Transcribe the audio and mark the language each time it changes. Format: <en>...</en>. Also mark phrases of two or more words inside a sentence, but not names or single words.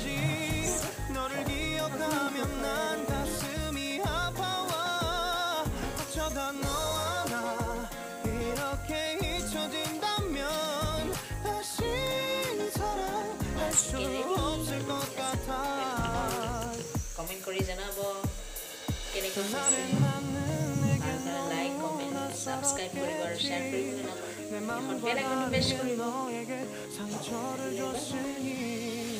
<ko>너를 기억하면 난 가슴이 아파와. 어쩌다 너와 나 이렇게 잊혀진다면 다시 사랑할 수 없을 것 같아.</ko> <as>কমেন্ট কৰি জনাব কেনেকৈ হৈছে।</as> <en>like comment subscribe</en> <as>কৰিব আৰু শ্বেয়াৰ কৰিব জনাব। এখন</as> <en>bell iconটো</en> <as>প্ৰেছ কৰিব।</as>